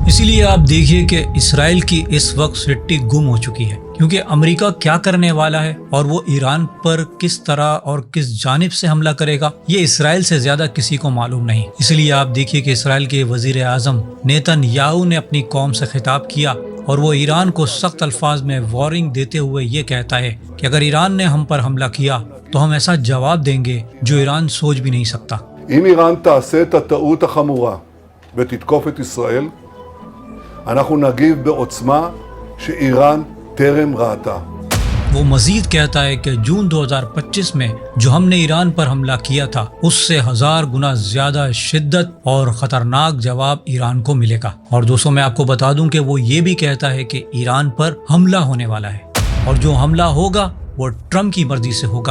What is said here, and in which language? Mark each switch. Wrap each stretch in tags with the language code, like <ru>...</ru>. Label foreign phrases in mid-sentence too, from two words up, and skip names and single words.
<hi>इसीलिए आप देखिए कि इसराइल की इस वक्त सिट्टी गुम हो चुकी है, क्योंकि अमेरिका क्या करने वाला है और वो ईरान पर किस तरह और किस जानिब से हमला करेगा ये इसराइल से ज्यादा किसी को मालूम नहीं। इसलिए आप देखिए कि इसराइल के वजीर आजम नेतन्याहू ने अपनी कौम से खिताब किया और वो ईरान को सख्त अल्फाज में वार्निंग देते हुए ये कहता है कि अगर ईरान ने हम पर हमला किया तो हम ऐसा जवाब देंगे जो ईरान सोच भी नहीं सकता।</hi> <he>אם איראן תעשה את הטעות החמורה ותתקוף את ישראל, אנחנו נגיב בעוצמה שאיראן טרם ראתה।</he> <hi>वो मजीद कहता है कि जून 2025 में जो हमने ईरान पर हमला किया था उससे 1000 गुना ज्यादा शिद्दत और खतरनाक जवाब ईरान को मिलेगा। और दोस्तों, मैं आपको बता दूं कि वो ये भी कहता है कि ईरान पर हमला होने वाला है और जो हमला होगा वो ट्रम्प की मर्जी से होगा।</hi>